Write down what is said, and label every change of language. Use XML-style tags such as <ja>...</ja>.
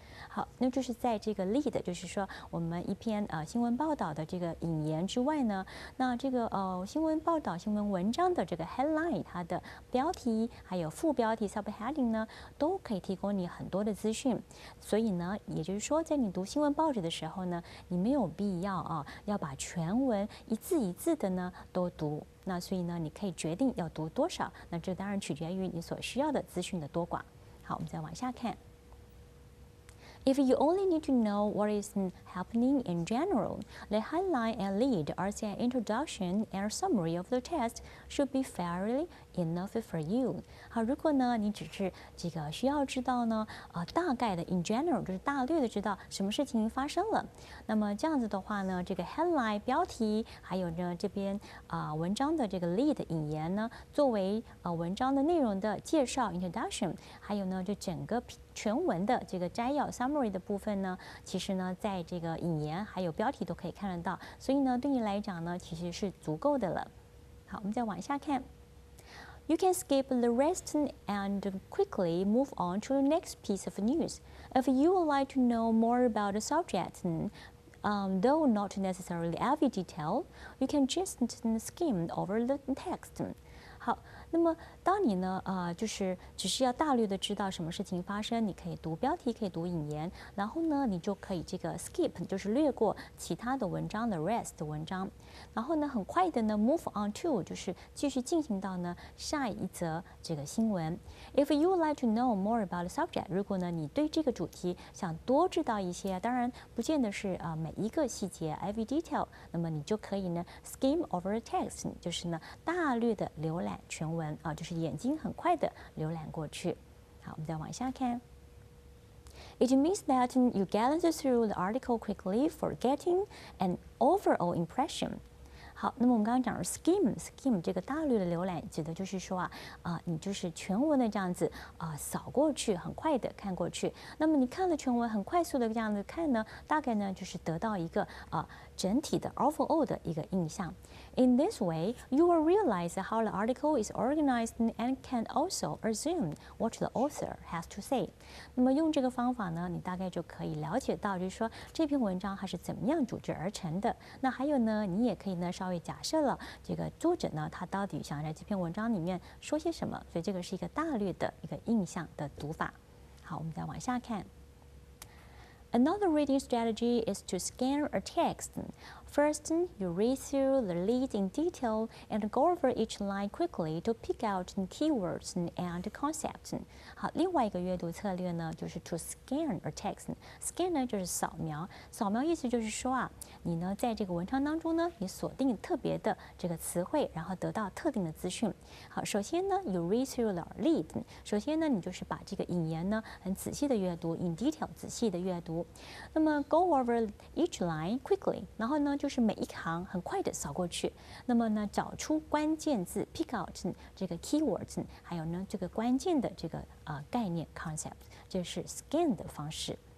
<zh>好，那就是在这个 lead， 就是说我们一篇新闻报道的这个引言之外呢，那这个新闻报道、新闻文章的这个 headline， 它的标题还有副标题 subheading 呢，都可以提供你很多的资讯。所以呢，也就是说，在你读新闻报纸的时候呢，你没有必要要把全文一字一字的呢都读。那所以呢，你可以决定要读多少，那这当然取决于你所需要的资讯的多寡。好，我们再往下看。</zh> <en>If you only need to know what is happening in general, the headline and lead as an introduction and summary of the text should be fairly enough for you.</en> <zh>好，如果呢你只是这个需要知道呢，大概的</zh> <en>in general</en> <zh>就是大略的知道什么事情发生了，那么这样子的话呢，这个 headline 标题，还有呢这边文章的这个 lead 引言呢，作为文章的内容的介绍 introduction， 还有呢这整个全文的这个摘要 summary 的部分呢，其实呢，在这个引言还有标题都可以看得到，所以呢，对你来讲呢，其实是足够的了。好，我们再往下看。</zh> <en>You can skip the rest and quickly move on to the next piece of news. If you would like to know more about the subject, though not necessarily every detail, you can just skim over the text.</en> <zh>好，那么当你呢，就是只是要大略的知道什么事情发生，你可以读标题，可以读引言，然后呢，你就可以这个 skip， 就是略过其他的文章的 rest 的文章，然后呢，很快的呢</zh> <en>move on to，</en> <zh>就是继续进行到呢下一则这个新闻。</zh> <en>If you would like to know more about the subject，</en> <zh>如果呢你对这个主题想多知道一些，当然不见得是每一个细节</zh> <en>every detail，</en> <zh>那么你就可以呢</zh> <en>skim over the text，</en> <zh>就是呢大略的浏览全文就是眼睛很快的浏览过去。好，我们再往下看。</zh> <en>It means that you glance through the article quickly for getting an overall impression.</en> <zh>好，那么我们刚刚讲的 skim 这个大略的浏览，指的就是说你就是全文的这样子扫过去，很快的看过去。那么你看了全文，很快速的这样子看呢，大概呢就是得到一个整体的 overall 的一个印象。</zh> <en>In this way, you will realize how the article is organized and can also assume what the author has to say.</en> <zh>那么用这个方法呢，你大概就可以了解到，就是说这篇文章它是怎么样组织而成的。那还有呢，你也可以呢稍微假设了这个作者呢，他到底想在这篇文章里面说些什么。所以这个是一个大略的一个印象的读法。好，我们再往下看。</zh> <en>Another reading strategy is to scan a text First, you read through the lead in detail and go over each line quickly to pick out keywords and concepts.</en> <zh>好，另外一个阅读策略呢，就是</zh> <en>to scan a text.</en> <zh>Scan 呢就是扫描，扫描意思就是说啊，你呢在这个文章当中呢，你锁定特别的这个词汇，然后得到特定的资讯。好，首先呢</zh> <en>，you read through the lead.</en> <zh>首先呢，你就是把这个引言呢很仔细的阅读 ，</zh> <en>in detail</en> <zh>仔细的阅读。那么</zh> <en>go over each line quickly.</en> <zh>然后呢，就是每一行很快的扫过去。那么呢，找出关键字 ，</zh> <en>pick out</en> <zh>这个 keywords， 还有呢这个关键的这个概念 concept， 这是 scan 的方式。</zh>